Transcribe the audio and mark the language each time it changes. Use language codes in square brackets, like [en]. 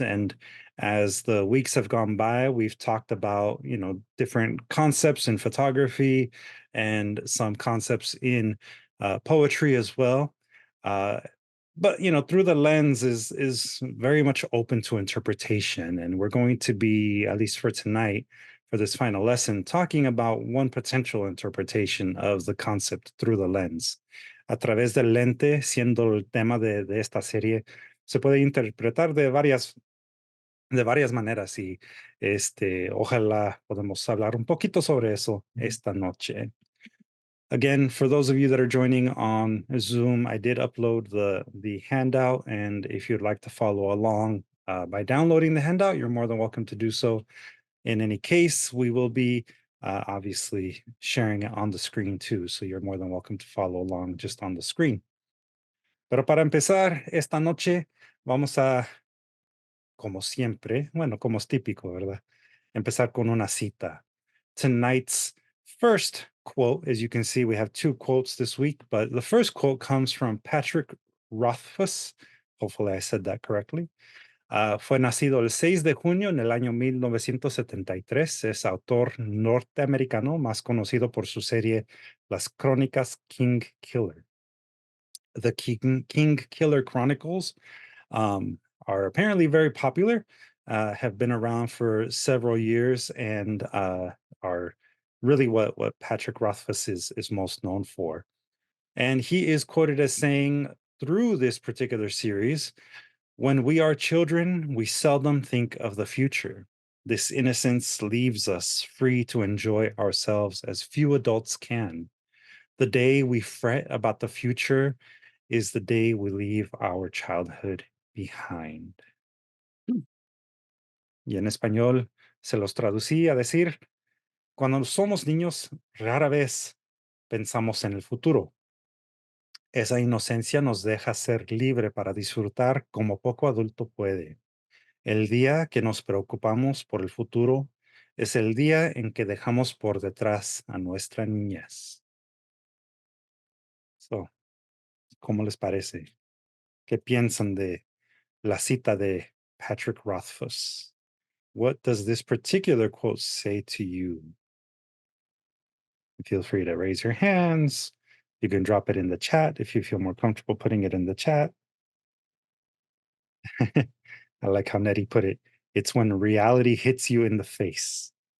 [en] And as the weeks have gone by, we've talked about, different concepts in photography and some concepts in poetry as well. Uh, but through the lens is very much open to interpretation, and we're going to be, at least for tonight, for this final lesson, talking about one potential interpretation of the concept through the lens. [es] A través del lente, siendo el tema de esta serie, se puede interpretar de varias maneras, y ojalá podamos hablar un poquito sobre eso esta noche. [en] Again, for those of you that are joining on Zoom, I did upload the handout, and if you'd like to follow along by downloading the handout, you're more than welcome to do so. In any case, we will be obviously sharing it on the screen too, so you're more than welcome to follow along just on the screen. [es] Pero para empezar esta noche, vamos a, como siempre, bueno, como es típico, ¿verdad? Empezar con una cita. [en] Tonight's first quote, as you can see, we have two quotes this week, but the first quote comes from Patrick Rothfuss. Hopefully I said that correctly. [es] Fue nacido el 6 de junio en el año 1973. Es autor norteamericano más conocido por su serie Las Crónicas King Killer. [en] The King Killer Chronicles um, are apparently very popular, have been around for several years, and are really what Patrick Rothfuss is most known for. And he is quoted as saying through this particular series, when we are children, we seldom think of the future. This innocence leaves us free to enjoy ourselves as few adults can. The day we fret about the future is the day we leave our childhood behind. [es] Y en español se los traducí a decir, cuando somos niños, rara vez pensamos en el futuro. Esa inocencia nos deja ser libre para disfrutar como poco adulto puede. El día que nos preocupamos por el futuro es el día en que dejamos por detrás a nuestra niñez. So, ¿cómo les parece? ¿Qué piensan de la cita de Patrick Rothfuss? [en] What does this particular quote say to you? Feel free to raise your hands. You can drop it in the chat if you feel more comfortable putting it in the chat. I like how Nettie put it. It's when reality hits you in the face.